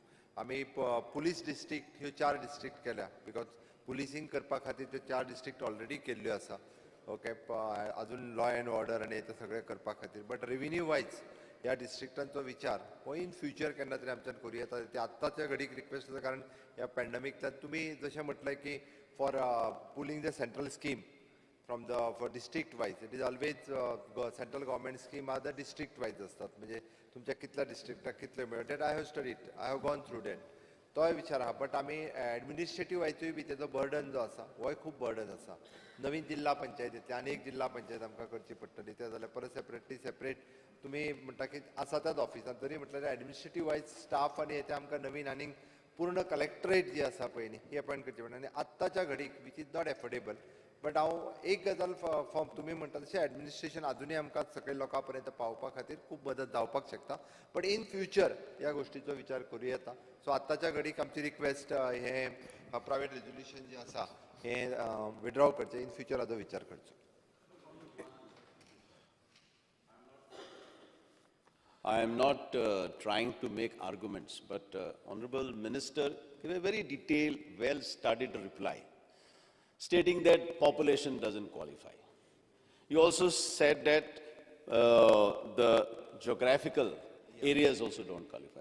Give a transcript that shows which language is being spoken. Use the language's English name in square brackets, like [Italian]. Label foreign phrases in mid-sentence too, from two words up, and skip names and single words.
[Konkani] आमी [English] police district [Konkani] ह्यो 4 डिस्ट्रिक्ट केल्या, [English] because policing [Konkani] करपा खातीर त्यो 4 डिस्ट्रिक्ट ऑलरेडी केल्ल्यो आसा. ओके, अजून [English] law and order [Konkani] आनी हें सगळें करपा खातीर. [English] But revenue wise [Konkani] ह्या डिस्ट्रिक्टांचो विचार हो [English] in future [Konkani] केन्ना तरी आमच्यान करूं येता. ते आत्ताच्या घडीक रिक्वेस्ट आसा, कारण ह्या पॅन्डेमिकतल्यान तुमी जशें म्हटलें की [English] for pooling the central scheme from the for district wise, it is always central government scheme are the district wise [Konkani] असतात, म्हणजे तुमच्या कितल्या डिस्ट्रिक्टाक कितले मेळटा. [English] That I have studied, I have gone through that. [Konkani] तोय विचार आहा. बट आमी एडमिनिस्ट्रेटीव वायजूय बी तेजो बर्डन जो आसा होय खूब बर्डन आसा. नवीन जिल्हा पंचायतींतली आनी एक जिल्हा पंचायत आमकां करची पडटली, ते जाल्यार परत सेपरेट तुमी म्हणटा की आसा त्याच ऑफिसांत, तरी म्हटल्यार [English] administrative wise staff [Konkani] आनी हें आमकां नवीन आनीक पूर्ण कलेक्टरेट जी आसा पळय न्ही ही अपॉयंट करची पडटा. आनी आत्ताच्या घडीक [English] which is not affordable. [Konkani] बट हांव एक गजाल फॉर्म तुमी म्हणटा तशें एडमिनिस्ट्रेशन अजुनूय आमकां सकयल लोकां पर्यंत पावपा खातीर खूब मदत जावपाक शकता. [English] But in future [Konkani] ह्या गोश्टीचो विचार करूं येता. सो आत्ताच्या घडीक आमची रिक्वेस्ट हें [English] private resolution [Konkani] जें आसा हें विड्रॉ करचें, [English] in future [Konkani] हाचो विचार करचो. [English] I am not trying to make arguments, but Honorable Minister gave a very detailed, well-studied reply, stating that population doesn't qualify. You also said that the geographical areas also don't qualify.